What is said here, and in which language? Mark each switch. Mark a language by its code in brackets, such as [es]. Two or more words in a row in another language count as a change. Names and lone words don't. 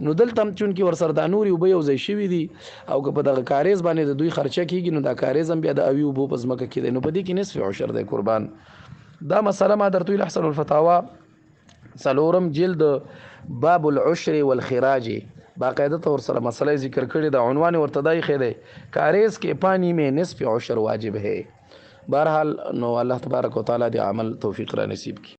[ps] نو دلته هم چونکې ورسره دا نورې اوبه یو ځای شوي دي او که په دغه کاریز باندې د دوی خرچه کېږي، نو دا کاریز هم بیا د اوي اوبو په ځمکه کې دی، نو په دې کې نصف عشر دی قربان. دا مسله ما درته ویل احسن الفتاوا 4 جلد باب العشر والخراج باقاعده طور سره مسله ذکر کړی د عنوان ورته دای خې دی کاریز کې [ur] پانی میں نصف عشر واجب ہے. [ps] بہرحال نو الله تبارک و تعالی دې عمل توفیق را نصیب کی.